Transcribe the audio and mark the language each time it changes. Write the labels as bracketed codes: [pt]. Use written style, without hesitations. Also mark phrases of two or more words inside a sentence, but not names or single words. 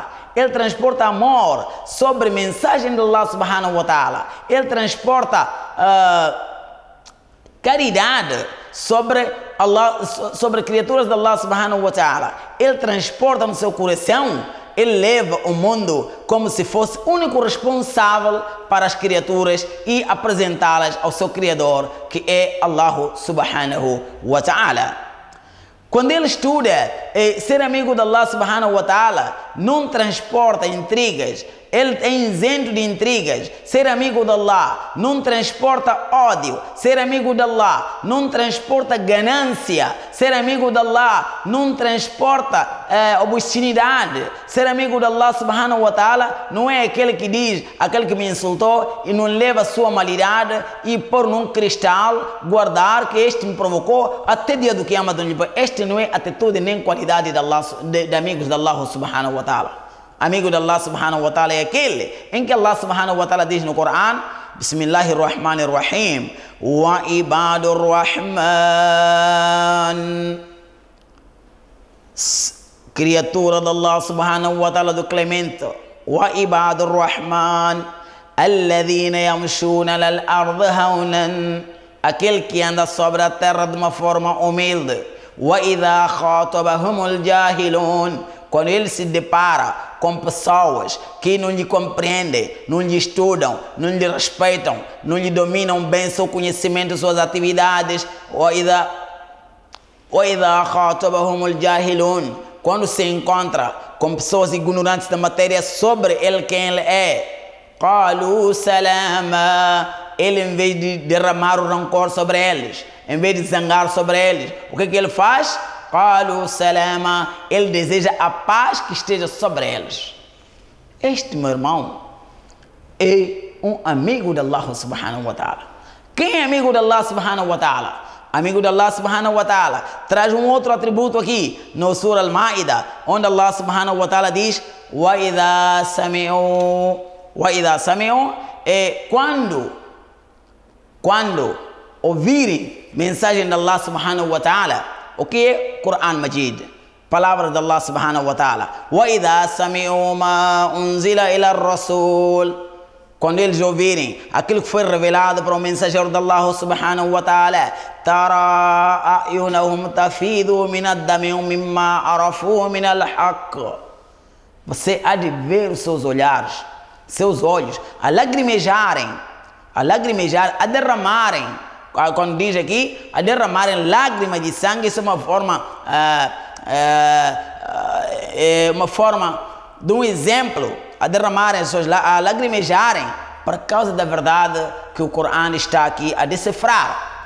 [pt] Ele transporta amor sobre mensagem de Allah [ar] سبحانه وتعالى. [pt] Ele transporta caridade sobre criaturas de Allah [ar] سبحانه وتعالى. [pt] Ele transporta no seu coração, ele leva o mundo como se fosse o único responsável para as criaturas e apresentá-las ao seu Criador, que é Allah [ar] سبحانه وتعالى. [pt] Quando ele estuda ser amigo de Allah [ar] سبحانه وتعالى, [pt] não transporta intrigas, ele é isento de intrigas. Ser amigo de Allah não transporta ódio. Ser amigo de Allah não transporta ganância. Ser amigo de Allah não transporta obscenidade. Ser amigo de Allah [ar] سبحانه وتعالى [pt] não é aquele que diz, aquele que me insultou e não leva a sua malidade e pôr num cristal, guardar que este me provocou até dia do Qiyamah. Este não é atitude nem qualidade de amigos de Allah [ar] سبحانه وتعالى. [pt] Amigo de Allah [ar] سبحانه وتعالى [pt] é aquele em que Allah [ar] سبحانه وتعالى [pt] diz no Coran: Bismillahirrahmanirrahim, [ar] وعباد الرحمن, [pt] criatura de Allah [ar] سبحانه وتعالى [pt] do Clemente, [ar] وعباد الرحمن الذين يمشون على الأرض هونا, [pt] aquele que anda sobre a terra de uma forma humilde. [ar] وإذا خاطبهم الجاهلون, [pt] quando ele se depara com pessoas que não lhe compreendem, não lhe estudam, não lhe respeitam, não lhe dominam bem seu conhecimento, suas atividades, quando se encontra com pessoas ignorantes da matéria sobre ele, quem ele é, [ar] قالوا سلاما, [pt] ele em vez de derramar o rancor sobre eles, em vez de zangar sobre eles, o que ele faz? [ar] قالوا سلاما, [pt] ele deseja a paz que esteja sobre eles. Este, meu irmão, é um amigo de Allah [ar] سبحانه وتعالى. [pt] Quem é amigo de Allah [ar] سبحانه وتعالى? [pt] Amigo de Allah [ar] سبحانه وتعالى [pt] traz um outro atributo aqui no Surah Al-Ma'idah, onde Allah [ar] سبحانه وتعالى [pt] diz: [ar] وإذا سمعوا, [pt] é quando ouvirem mensagem de Allah [ar] سبحانه وتعالى, [pt] O que é Quran Majid? Palavra de Allah [ar] سبحانه وتعالى. وَإِذَا سَمِعُوا مَا أُنزِلَ إِلَى الرَّسُولِ. [pt] Quando eles ouvirem aquilo que foi revelado para o mensageiro de Allah [ar] سبحانه وتعالى, تَرَى أَعْيُنَهُمْ تَفِيضُ مِنَ الدَّمِ مِمَّا عَرَفُوا مِنَ الْحَقِّ. [pt] Você há de ver os seus olhares, seus olhos, a lacrimejar, a derramarem. Quando diz aqui, a derramarem lágrimas de sangue, isso é uma forma de um exemplo, a derramarem, a lacrimejarem, por causa da verdade que o Corão está aqui a decifrar.